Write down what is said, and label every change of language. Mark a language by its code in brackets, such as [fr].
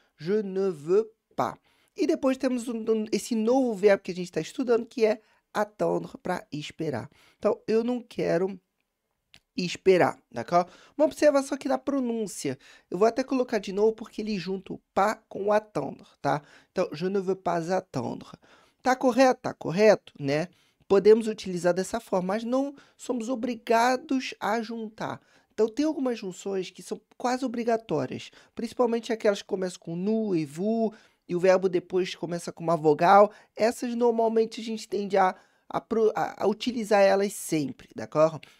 [fr] Je ne veux pas. [pt] E depois temos esse novo verbo que a gente está estudando, que é attendre, para esperar. Então, eu não quero esperar, d'accord? Uma observação aqui na pronúncia. Eu vou até colocar de novo porque ele junta o pas com o attendre, tá? [fr] Então, je ne veux pas attendre. [pt] Tá correto? Tá correto, né? Podemos utilizar dessa forma, mas não somos obrigados a juntar. Então, tem algumas junções que são quase obrigatórias, principalmente aquelas que começam com nu e vu, e o verbo depois começa com uma vogal. Essas, normalmente, a gente tende a utilizar elas sempre, d'accord?